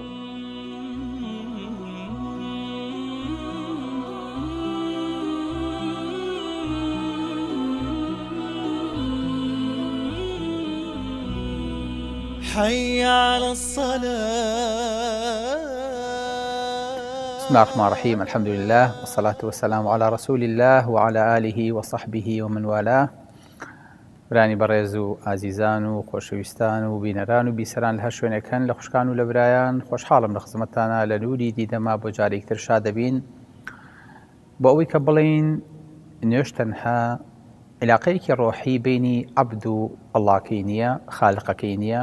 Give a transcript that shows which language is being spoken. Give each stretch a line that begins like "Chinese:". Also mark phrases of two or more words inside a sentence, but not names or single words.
Arabic: حي على الصلاة. بسم الله الرحمن الرحيم. الحمد لله والصلاة والسلام على رسول الله وعلى آله وصحبه ومن والاه.
Central Kurdish: برانی بەڕێز و ئازیزان و خۆشەویستان و بینەران و بیسەران لە هەر شوێنێکەن لە خوشکان و لە برایان خۆشحاڵم لە خزمەتتانە لە نووری دیدەما بۆ جارێکتر شاد دەبین بۆ ئەوەی کە بڵین نوێژ تەنها علاقەیەکی ڕۆحی بینی عەبد و ئەڵڵاکەی نییە، خالقەکەی نییە.